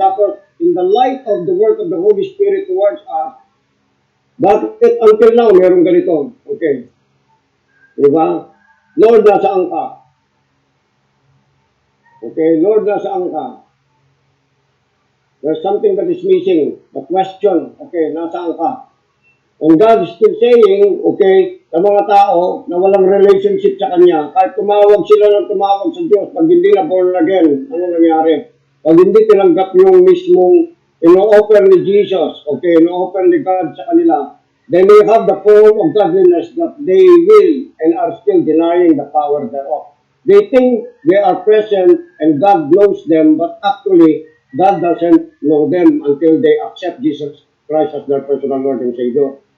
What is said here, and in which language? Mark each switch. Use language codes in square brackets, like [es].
[tl] Tapos, [en] in the light of the work of the Holy Spirit towards us, [tl] bakit [en] until now [tl] meron ganito? Okay. Di ba? Lord, nasaan ka? Okay, Lord, nasaan ka? [en] There's something that is missing. The question, okay, [tl] nasaan ka? [en] And God is still saying, [tl] okay, sa mga tao na walang relationship sa Kanya, kahit tumawag sila ng tumawag sa Diyos, pag hindi na [en] born again, [tl] ano nangyari? Pag hindi tinanggap yung mismong ino-offer ni Jesus, okay, ino-offer ni God sa kanila, [en] they may have the form of godliness that they will and are still denying the power thereof. They think they are present and God knows them, but actually, God doesn't know them until they accept Jesus Christ as their personal Lord and Savior.